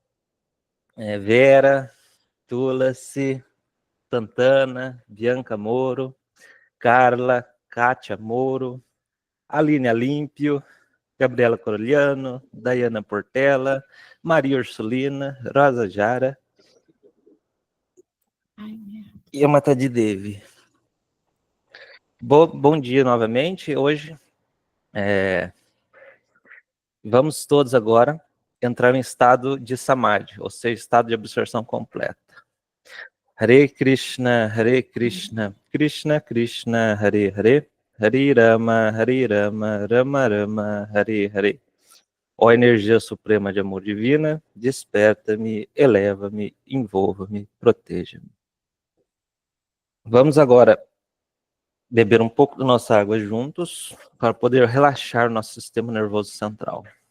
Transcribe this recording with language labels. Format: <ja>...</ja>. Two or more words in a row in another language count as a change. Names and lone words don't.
<pt>Vera, Tulasi, Santana, Bianca Moro, Carla, Kátia Moro, Aline Alímpio, Gabriela Coroliano, Dayana Portela, Maria Ursulina, Rosa Jara e a Matadi Devi. Bom dia novamente. Hoje vamos todos agora entrar em estado de Samadhi, ou seja, estado de absorção completa.</pt> <sa>Hare Krishna, Krishna Krishna, Hare Hare, Hare Rama, Rama Rama, Hare Hare.</sa> <pt>Ó energia suprema de amor divina, desperta-me, eleva-me, envolva-me, proteja-me. Vamos agora beber um pouco da nossa água juntos, para poder relaxar o nosso sistema nervoso central.</pt>